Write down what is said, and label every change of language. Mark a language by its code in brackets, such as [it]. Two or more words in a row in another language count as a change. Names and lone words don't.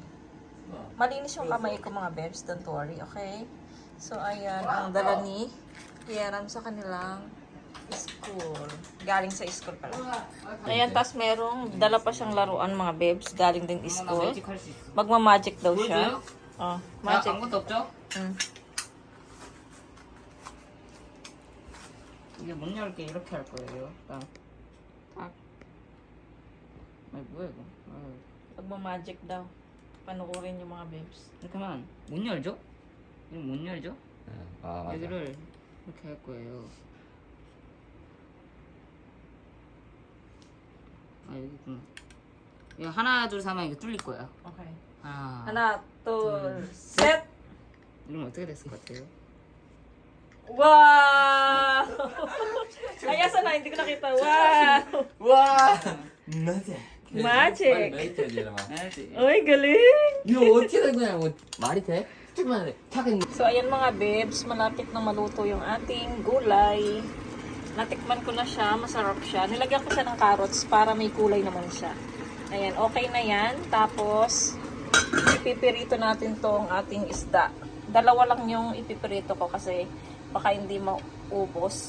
[tl] Malinis yung kamay ko, mga babes. [en] Don't worry, okay? [tl] So, ayan, ang dala ni Hieram sa kanilang school. Galing sa school pala. Ayan, tapos merong dala pa siyang laruan, mga babes. Galing din school. Magma-magic daw siya. Oh, magic. [ko] 아무것도 없죠? 이게 문 열게 이렇게 할 거예요. 딱. 아니 뭐야 이거? 아유, [tl] Magma-magic daw. Panuorin yung mga babes. [ko] 이렇게 하면 못 열죠? 이거 못 열죠? 아, 맞아. 여기를 이렇게 할 거예요. 아 여기 있구나. 이거 하나 둘 셋 하면 이거 뚫릴 거야. Okay. 하나. Ha나, two, set! 이러면 어떻게 됐을 것 같아요? [tl] Wow! Ay, asa na? Hindi ko nakita. Wow! [ko] 와! 맞아. [tl] Magic! [ko] 메이트 해주라 마. 알지? [tl] Uy, galing! [ko] 이거 어떻게 된 거야? 뭐 말이 돼? 조금만 해. 타긴. [tl] So, ayan mga babes, malapit na maluto yung ating gulay. Natikman ko na siya, masarap siya. Nilagyan ko siya ng carrots para may kulay naman siya. Ayan, okay na yan. Tapos, ipipirito natin tong ating isda. Dalawa lang yung ipipirito ko kasi baka hindi maubos.